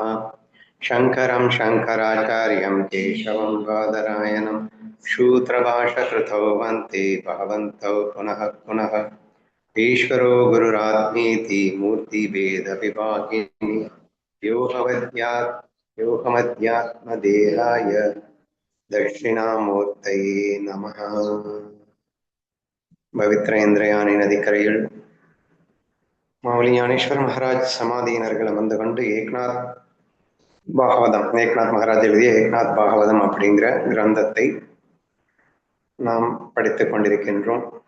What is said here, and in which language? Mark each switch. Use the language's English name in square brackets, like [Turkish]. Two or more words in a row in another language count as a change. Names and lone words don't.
[Sanskrit] शङ्करं शङ्कराचार्यं केशवं बादरायणं सूत्रभाषकृतौ वन्दे भगवन्तौ पुनः पुनः। ईश्वरो गुरुरात्मेति मूर्तिभेदविभागिनि व्योमवद्यात्मदेहाय दक्षिणामूर्तये नमः। [Tamil] பவித்ர இந்திரயானி நதிக்கரையில் மாவுலி ஞானேஸ்வர் மகாராஜ் சமாதியினர்கள் அமர்ந்து கொண்டு ஏக்நாத் மகாராஜ் எழுதிய ஏக்நாத் பாகவதம் அப்படிங்கிற கிரந்தத்தை நாம் படித்துக் கொண்டிருக்கின்றோம்.